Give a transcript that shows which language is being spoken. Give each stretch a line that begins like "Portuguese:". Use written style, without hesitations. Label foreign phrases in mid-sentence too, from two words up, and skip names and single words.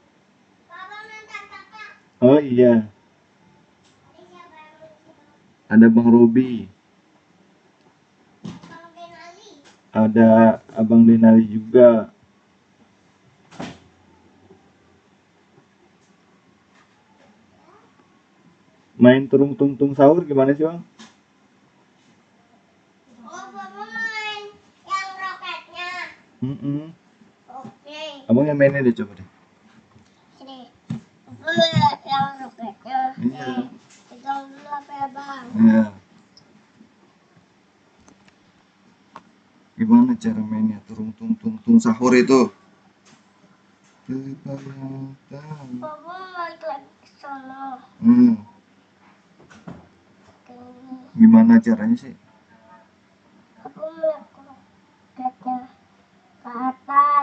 Indonesian: Oh iya, ada Bang Robi, ada Abang Denali juga. Main terung tung tung sahur gimana sih, Bang? Oh, Bapak main yang roketnya. Oke. Abang yang mainnya deh, coba deh. Sini. Bapak lihat yang roketnya. Iya. Pegang dulu apa ya, Bang? Iya. Gimana cara mainnya terung tung tung tung sahur itu? Bapak balik lagi ke sana. Gimana caranya sih? Aku melihat roketnya ke atas.